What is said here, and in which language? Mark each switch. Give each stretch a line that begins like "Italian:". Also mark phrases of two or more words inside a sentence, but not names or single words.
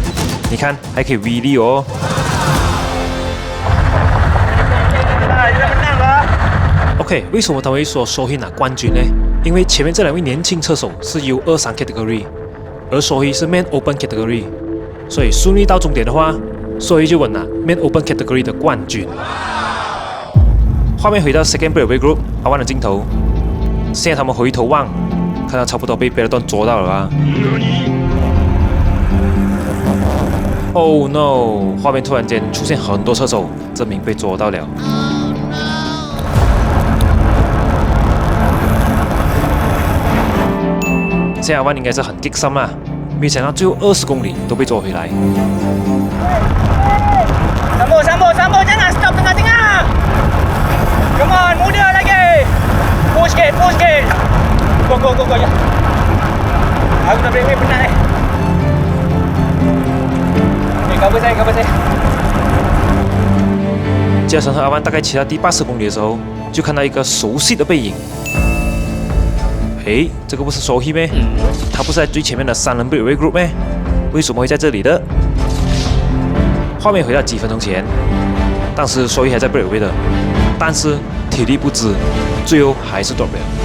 Chinese: 你看还可以 wheelie 哦。OK， 为什么他会说Sohee拿冠军呢？因为前面这2位年轻车手是
English: U23 category，
Chinese: 而Sohee是
English: Man Open category，
Chinese: 所以顺利到终点的话，Sohee就稳拿
English: Man Open category
Chinese: 的冠军。画面回到
English: Second breakaway group
Chinese: 阿万的镜头，现在他们回头望，看到差不多被别的段捉到了啊。
English: Oh no！
Chinese: 画面突然间出现很多车手，证明被捉到了。现在阿万应该是很激心啦，没想到最后20公里都被捉回来。
Malay: Sambung, jangan stop tengah-tengah.
English: Come on,
Malay: muda lagi. Push sikit. Go ya. Aku nak break penat ni. Cover saya.
Chinese: 加成和阿万大概骑到第80公里的时候，就看到一个熟悉的背影。诶，这个不是Sohee咩？他不是在最前面的3人
English: breakaway group
Chinese: 咩？为什么会在这里的？画面回到几分钟前，当时Sohee还在 breakaway 的，但是体力不支，最后还是 drop 了。